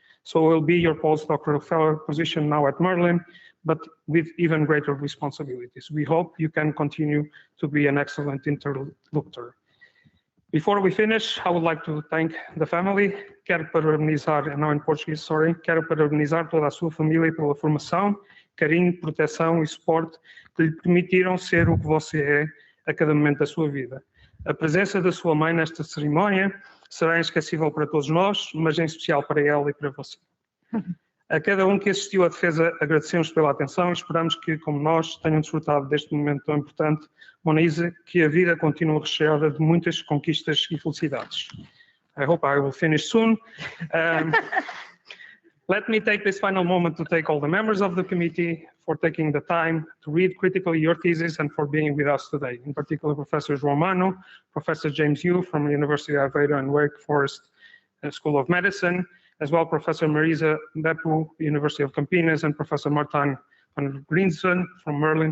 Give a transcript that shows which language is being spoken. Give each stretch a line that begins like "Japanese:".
English: So it will be your postdoctoral fellow position now at Merlin, but with even greater responsibilities. We hope you can continue to be an excellent interlocutor. Before we finish, I would like to thank the family.
Portuguese: Quero parabenizar,
English: now in Portuguese, sorry.
Portuguese: Quero parabenizar toda a sua família pela formação, carinho, proteção e suporte que lhe permitiram ser o que você é a cada momento da sua vida. A presença da sua mãe nesta cerimónia será inesquecível para todos nós, mas em especial para ela e para você. A cada um que assistiu à defesa, agradecemos pela atenção e esperamos que, como nós, tenham desfrutado deste momento tão importante. Monize, que a vida continue recheada de muitas conquistas e felicidades.
English: I hope I will finish soon. Let me take this final moment to thank all the members of the committee for taking the time to read critically your thesis and for being with us today. In particular, Professor Romano, Professor James Yu from the University of Aveiro and Wake Forest School of Medicine, as well Professor Marisa Beppu, University of Campinas, and Professor Martin van Greensen from Merlin.